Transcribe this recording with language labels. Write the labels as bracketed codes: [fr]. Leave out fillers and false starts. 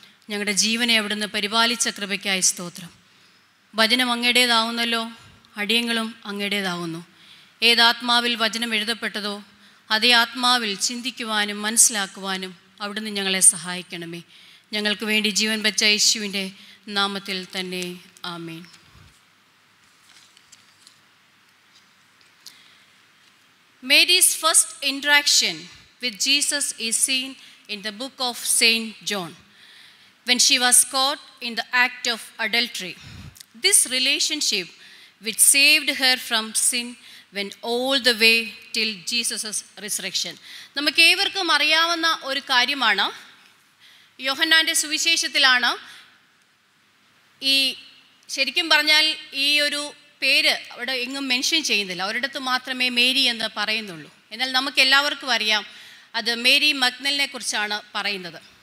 [ml] ഞങ്ങളുടെ ജീവനെ അവിടുന്ന് പരിപാലിച്ച കൃപയ്ക്കായി സ്തോത്രം. വചനം അങ്ങയുടേതാവുന്നല്ലോ, അടിയങ്ങളും അങ്ങയുടേതാവുന്നു. ഏതാത്മാവിൽ വചനം എഴുതപ്പെട്ടതോ അതേ ആത്മാവിൽ ചിന്തിക്കുവാനും മനസ്സിലാക്കുവാനും അവിടുന്ന് ഞങ്ങളെ സഹായിക്കണമേ. ഞങ്ങൾക്ക് വേണ്ടി ജീവൻ വെച്ച യേശുവിൻ്റെ നാമത്തിൽ തന്നെ ആമേൻ. [en] Mary's first interaction with Jesus is seen in the book of Saint John, when she was caught in the act of adultery. This relationship which saved her from sin went all the way till Jesus' resurrection. [ml] നമുക്ക് ഏവർക്കും അറിയാവുന്ന ഒരു കാര്യമാണ്. യോഹന്നാൻ്റെ സുവിശേഷത്തിലാണ് ഈ, ശരിക്കും പറഞ്ഞാൽ ഈ ഒരു പേര് അവിടെ എങ്ങും മെൻഷൻ ചെയ്യുന്നില്ല. ഒരിടത്ത് മാത്രമേ മേരി എന്ന് പറയുന്നുള്ളൂ. എന്നാൽ നമുക്ക് എല്ലാവർക്കും അറിയാം അത് മേരി മഗ്ദലിനെ കുറിച്ചാണ് പറയുന്നത്.